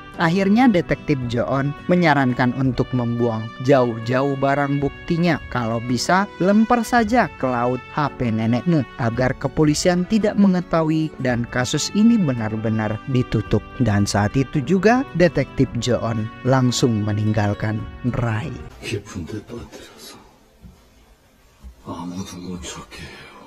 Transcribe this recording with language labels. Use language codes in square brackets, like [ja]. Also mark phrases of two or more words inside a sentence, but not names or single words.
[id] Akhirnya detektif Jo-on menyarankan untuk membuang jauh-jauh barang buktinya. Kalau bisa lempar saja ke laut HP nenekmu agar kepolisian tidak mengetahui dan kasus ini benar-benar ditutup. Dan saat itu juga detektif Jo-on langsung meninggalkan Rai. [ko] 깊은 데 빠뜨려서 아무도 못 찾게 해요.